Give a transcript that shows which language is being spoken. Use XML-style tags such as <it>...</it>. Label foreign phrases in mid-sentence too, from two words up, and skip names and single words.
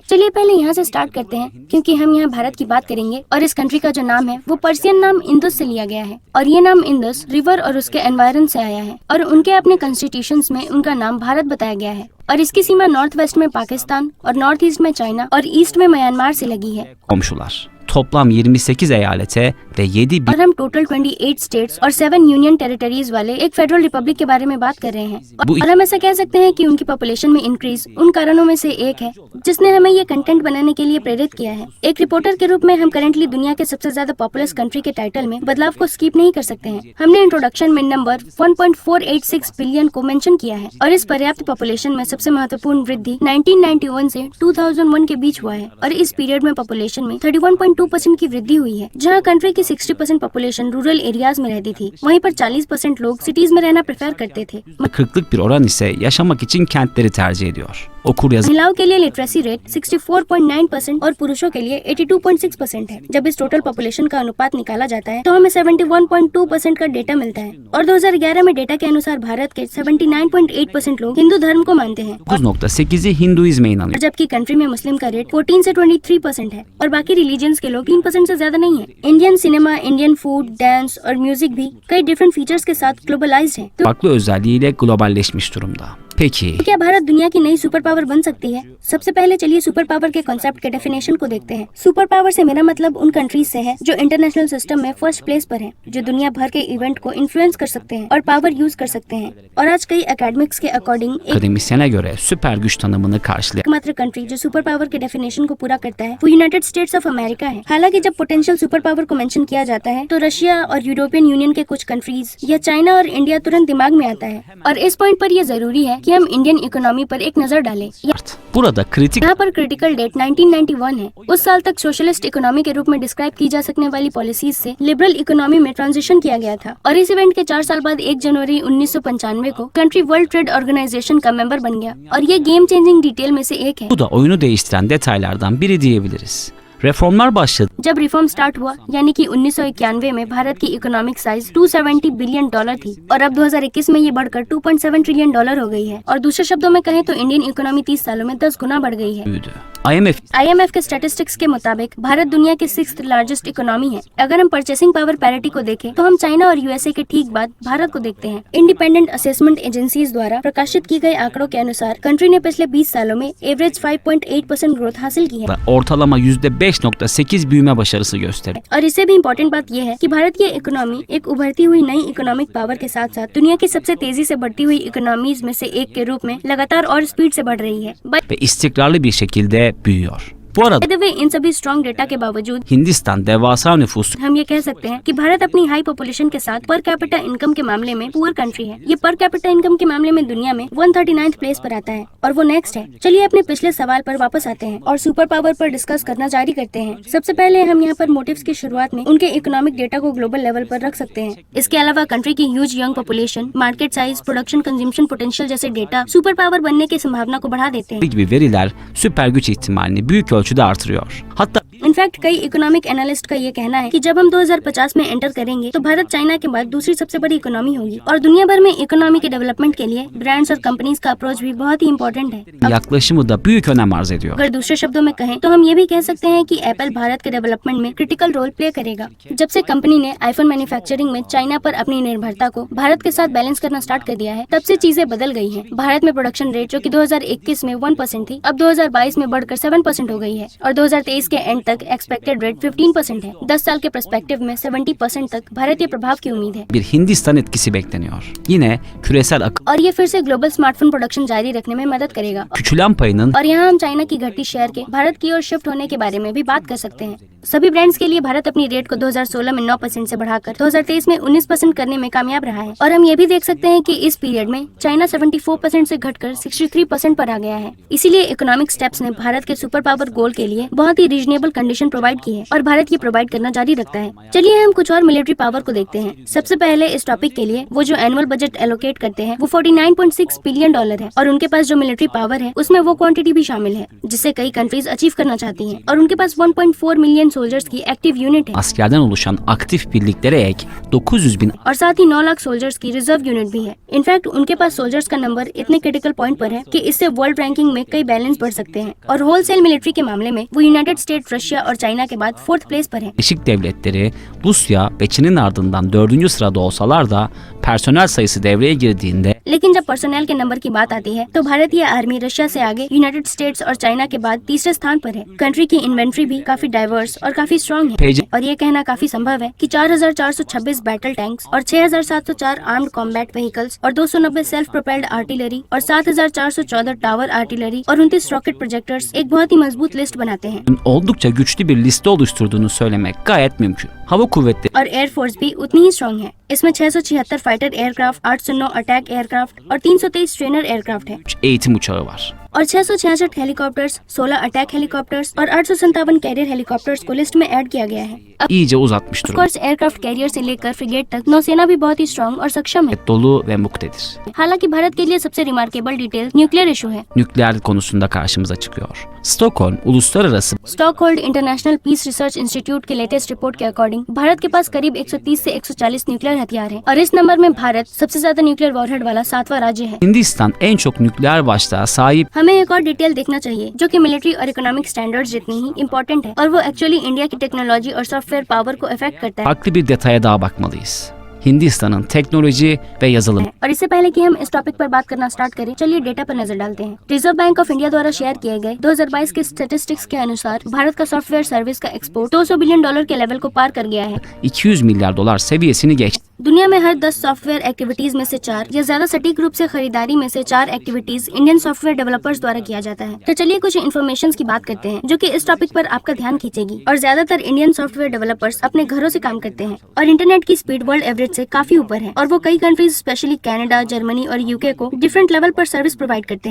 <hi>चलिए पहले यहाँ से स्टार्ट करते हैं, क्योंकि हम यहाँ भारत की बात करेंगे, और इस कंट्री का जो नाम है वो पर्सियन नाम इंदुस से लिया गया है, और ये नाम इंदुस रिवर और उसके एनवायरन से आया है, और उनके अपने कॉन्स्टिट्यूशंस में उनका नाम भारत बताया गया है। और इसकी सीमा</hi> <en>north west</en> <hi>में पाकिस्तान और</hi> <en>north east</en> <hi>में चाइना और ईस्ट में म्यांमार से लगी है।</hi> <tr>komşular. Toplam 28 eyalete ve 7</tr> <hi>और हम</hi> <en>total 28 states</en> <hi>और 7</hi> <en>union territories</en> <hi>वाले एक</hi> <en>federal republic</en> <hi>के बारे में बात कर रहे हैं। और हम ऐसा कह सकते हैं कि उनकी पॉपुलेशन में इंक्रीज उन कारणों में से एक है जिसने हमें ये कंटेंट बनाने के लिए प्रेरित किया है। एक रिपोर्टर के रूप में हम करंटली दुनिया के सबसे ज्यादा</hi> <en>populous country</en> <hi>के टाइटल में बदलाव को स्किप नहीं कर सकते हैं। हमने इंट्रोडक्शन में</hi> <en>number 1.486 billion</en> <hi>को मेंशन किया है, और इस पर्याप्त पॉपुलेशन में सबसे महत्वपूर्ण वृद्धि 1991 से 2001 के बीच हुआ है, और इस पीरियड में पॉपुलेशन में 31.2% की वृद्धि हुई है। जहाँ कंट्री की 60% पॉपुलेशन</hi> <en>rural areas</en> <hi>में रहती थी, वहीं पर 40% लोग सिटीज में रहना प्रेफर करते थे।</hi> <tr>40'lık bir oran ise yaşamak için kentleri tercih ediyor. Okur yazı</tr> <hi>महिलाओं के लिए</hi> <en>literacy rate</en> <hi>64.9% और पुरुषों के लिए 82.6% है। जब इस</hi> <en>total population</en> <hi>का अनुपात निकाला जाता है तो हमें 71.2% का डेटा मिलता है, और 2011 में डेटा के अनुसार भारत के 79.8% लोग हिंदू धर्म को मानते हैं,</hi> <tr>9.8'i Hinduizme</tr> <hi>और</hi> <tr>inanıyor.</tr> <hi>जबकि कंट्री में मुस्लिम का रेट 14 से 23% है, और बाकी रिलीजन्स के लोग 3% से ज्यादा नहीं है।</hi> <en>Indian cinema, Indian food, dance</en> <hi>और म्यूजिक भी कई</hi> <en>different features</en> <hi>के साथ ग्लोबलाइज्ड है। तो</hi> <tr>Farklı özelliğiyle globalleşmiş durumda. Peki,</tr> <hi>क्या भारत दुनिया की नई</hi> <en>super power</en> <hi>बन सकती है? सबसे पहले चलिए</hi> <en>super power</en> <hi>के कॉन्सेप्ट के डेफिनेशन को देखते हैं।</hi> <en>super power</en> <hi>से मेरा मतलब उन कंट्रीज से है जो</hi> <en>international system</en> <hi>में</hi> <en>first place</en> <hi>पर हैं, जो दुनिया भर के इवेंट को इन्फ्लुएंस कर सकते हैं और</hi> <en>power use</en> <hi>कर सकते हैं। और आज कई एकेडमिक्स के अकॉर्डिंग</hi> <tr>akademisyene göre süper güç tanımını karşılayan</tr> <hi>एकमात्र कंट्री जो</hi> <en>super power</en> <hi>के डेफिनेशन को पूरा करता है वो यूनाइटेड स्टेट्स ऑफ अमेरिका है। हालांकि जब</hi> <en>potential super power</en> <hi>को मेंशन किया जाता है तो रशिया और यूरोपियन यूनियन के कुछ कंट्रीज या चाइना और इंडिया तुरंत दिमाग में आता है, और इस पॉइंट पर यह जरूरी है कि हम</hi> <en>Indian economy</en> <hi>पर एक नजर डालें।</hi> <tr>burada kritik</tr> <hi>यहाँ पर</hi> <en>critical date</en> <hi>1991 है। उस साल तक</hi> <en>socialist economy</en> <hi>के रूप में डिस्क्राइब की जा सकने वाली पॉलिसीज से</hi> <en>liberal economy</en> <hi>में ट्रांजिशन किया गया था, और इस इवेंट के 4 साल बाद 1 जनवरी 1995 को कंट्री वर्ल्ड ट्रेड ऑर्गेनाइजेशन का मेंबर बन गया, और ये</hi> <en>game changing detail</en> <hi>में से एक है।</hi> <tr>bu da oyunu değiştiren detaylardan biri diyebiliriz. Reformlar başladı.</tr> <hi>जब</hi> <en>reform start</en> <hi>हुआ यानी कि 1991 में भारत की</hi> <en>economic size 270 billion dollar</en> <hi>थी और अब 2021 में ये बढ़कर</hi> <en>2.7 trillion dollar</en> <hi>हो गई है। और दूसरे शब्दों में कहें तो</hi> <en>Indian economy</en> <hi>30 सालों में 10 गुना बढ़ गई है।</hi> <tr>Büyüdü. IMF</tr> <hi>के स्टैटिस्टिक्स के मुताबिक भारत दुनिया के</hi> <en>6th largest economy</en> <hi>है। अगर हम</hi> <en>purchasing power parity</en> <hi>को देखें तो हम चाइना और यूएसए के ठीक बाद भारत को देखते हैं।</hi> <en>independent assessment agencies</en> <hi>द्वारा प्रकाशित की गए आंकड़ों के अनुसार कंट्री ने पिछले 20 सालों में</hi> <en>average 5.8% growth</en> <hi>हासिल की है</hi> <tr>ortalama %5.8 büyüme başarısı gösteriyor.</tr> <hi>और इससे भी इम्पोर्टेंट बात यह है कि भारत की इकोनॉमी एक उभरती हुई नई</hi> <en>economic power</en> <hi>के साथ साथ दुनिया की सबसे तेजी से बढ़ती हुई इकोनॉमीज में से एक के रूप में लगातार और स्पीड से बढ़ रही है।</hi> <tr>Ve istikrarlı bir şekilde büyüyor. Bu arada</tr> <en>by the way</en> <hi>इन सभी</hi> <en>strong data</en> <hi>के बावजूद</hi> <tr>Hindistan devasa nüfusu</tr> <hi>हम ये कह सकते हैं कि भारत अपनी</hi> <en>high population</en> <hi>के साथ</hi> <en>per capita income</en> <hi>के मामले में</hi> <en>poor country</en> <hi>है। ये</hi> <en>per capita income</en> <hi>के मामले में दुनिया में</hi> <en>139th place</en> <hi>पर आता है और वो नेक्स्ट है। चलिए अपने पिछले सवाल पर वापस आते हैं और</hi> <en>super power</en> <hi>पर डिस्कस करना जारी करते हैं। सबसे पहले हम यहाँ पर मोटिव्स की शुरुआत में उनके</hi> <en>economic data</en> <hi>को</hi> <en>global level</en> <hi>पर रख सकते हैं। इसके अलावा कंट्री की</hi> <en>huge young population, market size, production consumption potential</en> <hi>जैसे डेटा</hi> <en>super power</en> <hi>बनने की संभावना को बढ़ा देते हैं।</hi> <tr>gibi veriler süper güç ihtimalini büyük ölçüde artırıyor. Hatta</tr> <hi>इनफैक्ट कई</hi> <en>economic analyst</en> <hi>का ये कहना है कि जब हम 2050 में एंटर करेंगे तो भारत चाइना के बाद दूसरी सबसे बड़ी इकोनॉमी होगी और दुनिया भर में इकोनॉमी के डेवलपमेंट के लिए ब्रांड्स और कंपनीज का अप्रोच भी बहुत ही इम्पोर्टेंट है।</hi> <tr>yaklaşımı da büyük önem arz ediyor.</tr> <hi>अगर दूसरे शब्दों में कहें तो हम ये भी कह सकते हैं कि एप्पल भारत के डेवलपमेंट में</hi> <en>critical role play</en> <hi>करेगा। जब से कंपनी ने आईफोन मैन्युफैक्चरिंग में चाइना पर अपनी निर्भरता को भारत के साथ बैलेंस करना स्टार्ट कर दिया है, तब से चीजें बदल गई हैं। भारत में</hi> <en>production rate</en> <hi>जो कि 2021 में 1% थी, अब 2022 में बढ़कर 7% हो गई है और 2023 के एंड तक</hi> <en>expected rate 15%</en> <hi>है। 10 साल के पर्सपेक्टिव में 70% तक भारतीय प्रभाव की उम्मीद है</hi> <tr>Bir Hindistan etkisi bekleniyor. Yine küresel</tr> <hi>और ये फिर से</hi> <en>global smartphone production</en> <hi>जारी रखने में मदद करेगा।</hi> <tr>küçülen payının</tr> <hi>और यहाँ हम चाइना की घटती शेयर के भारत की ओर शिफ्ट होने के बारे में भी बात कर सकते हैं। सभी ब्रांड्स के लिए भारत अपनी रेट को 2016 में 9% से बढ़ाकर 2023 में 19% करने में कामयाब रहा है और हम ये भी देख सकते हैं कि इस पीरियड में चाइना 74% से घटकर 63% पर आ गया है। इसीलिए</hi> <en>economic steps</en> <hi>ने भारत के</hi> <en>super power goal</en> <hi>के लिए बहुत ही</hi> <en>reasonable condition provide</en> <hi>की है और भारत ये प्रोवाइड करना जारी रखता है। चलिए हम कुछ और</hi> <en>military power</en> <hi>को देखते हैं। सबसे पहले इस टॉपिक के लिए वो जो</hi> <en>annual budget allocate</en> <hi>करते हैं वो</hi> <en>49.6 billion dollar</en> <hi>है और उनके पास जो</hi> <en>military power</en> <hi>है उसमें वो क्वांटिटी भी शामिल है जिसे कई कंट्रीज अचीव करना चाहती हैं और उनके पास</hi> <en>1.4 million soldiers</en> <hi>की</hi> <en>active unit</en> <hi>है</hi> <tr>askerden oluşan aktif birliklere ek 900.000</tr> <hi>और साथ ही 9 लाख सोल्जर्स की</hi> <en>reserve unit</en> <hi>भी है। इनफैक्ट उनके पास सोल्जर्स का नंबर इतने</hi> <en>critical point</en> <hi>पर है कि इससे</hi> <en>world ranking</en> <hi>में कई बैलेंस बढ़ सकते हैं और</hi> <en>wholesale military</en> <hi>के मामले में वो यूनाइटेड स्टेट, रशिया और चाइना के बाद</hi> <en>4th place</en> <hi>पर है।</hi> <tr>Birleşik Devletleri, Rusya ve Çin'in ardından 4. sırada olsalar da personel sayısı devreye girdiğinde</tr> <hi>लेकिन जब पर्सनल के नंबर की बात आती है तो भारतीय आर्मी रशिया से आगे, यूनाइटेड स्टेट्स और चाइना के बाद तीसरे स्थान पर है। कंट्री की इन्वेंट्री भी काफी डाइवर्स और काफी स्ट्रॉन्ग है पेज और ये कहना काफी संभव है कि 4,426</hi> <en>battle tanks</en> <hi>और 6,704</hi> <en>armed combat vehicles</en> <hi>और 290</hi> <en>self propelled artillery</en> <hi>और 7,414</hi> <en>tower artillery</en> <hi>और 29</hi> <en>rocket projectors</en> <hi>एक बहुत ही मजबूत लिस्ट बनाते हैं</hi> <tr>oldukça güçlü bir liste oluşturduğunu söylemek gayet mümkün. Hava kuvvetleri</tr> <hi>और एयरफोर्स भी उतनी ही स्ट्रॉन्ग है। इसमें 676</hi> <en>fighter aircraft,</en> <hi>809</hi> <en>attack aircraft</en> <hi>और 323</hi> <en>trainer aircraft</en> <hi>है</hi> <tr>eğitim uçağı var.</tr> <hi>और 666 हेलीकॉप्टर्स, 16</hi> <en>attack helicopters</en> <hi>और 857</hi> <en>carrier helicopters</en> <hi>को लिस्ट में ऐड किया गया है।</hi> <tr>İyice uzatmış</tr> <hi>ऑफ</hi> <tr>durumda.</tr> <en>course aircraft carrier</en> <hi>से लेकर फ्रिगेट तक नौसेना भी बहुत ही स्ट्रॉन्ग और सक्षम है।</hi> <tr>Dolu ve muktedir.</tr> <hi>हालांकि भारत के लिए सबसे</hi> <en>remarkable detail nuclear issue</en> <hi>है।</hi> <tr>Nükleer konusunda karşımıza çıkıyor. Stockholm Uluslararası</tr> <hi>स्टॉकहोल्ड इंटरनेशनल पीस रिसर्च इंस्टीट्यूट के</hi> <en>latest report</en> <hi>के अकॉर्डिंग भारत के पास करीब 130 से 140 न्यूक्लियर हथियार हैं और इस नंबर में भारत सबसे ज्यादा</hi> <en>nuclear warhead</en> <hi>वाला 7वां राज्य है।</hi> <tr>Hindistan en çok nükleer başlığa sahip</tr> <hi>हमें एक और डिटेल देखना चाहिए जो कि मिलिट्री और</hi> <en>economic standards</en> <hi>जितनी ही इम्पोर्टेंट है और वो एक्चुअली इंडिया की टेक्नोलॉजी और</hi> <en>software power</en> <hi>को अफेक्ट करता है।</hi> <tr>farklı bir detaya daha bakmalıyız. Hindistan'ın teknoloji ve yazılım</tr> <hi>और इससे पहले कि हम इस टॉपिक पर बात करना स्टार्ट करें, चलिए डेटा पर नजर डालते हैं। रिजर्व बैंक ऑफ इंडिया द्वारा शेयर किए गए 2022 के स्टैटिस्टिक्स के अनुसार भारत का</hi> <en>software service</en> <hi>का एक्सपोर्ट</hi> <en>200 billion dollar</en> <hi>के लेवल को पार कर गया है।</hi> <tr>200 milyar dolar seviyesini geçti.</tr> <hi>दुनिया में हर 10</hi> <en>software activities</en> <hi>में से 4 या ज्यादा सटीक रूप से खरीदारी में से 4 एक्टिविटीज</hi> <en>Indian software developers</en> <hi>द्वारा किया जाता है। तो चलिए कुछ इन्फॉर्मेशन की बात करते हैं जो कि इस टॉपिक पर आपका ध्यान खींचेगी। और ज्यादातर</hi> <en>Indian software developers</en> <hi>अपने घरों से काम करते हैं और इंटरनेट की स्पीड</hi> <en>world average average</en> <hi>से काफी ऊपर है और वो कई कंट्रीज स्पेशली कनाडा, जर्मनी और यूके को</hi> <en>different level</en> <hi>पर</hi> <en>service provide</en> <hi>करते हैं।</hi>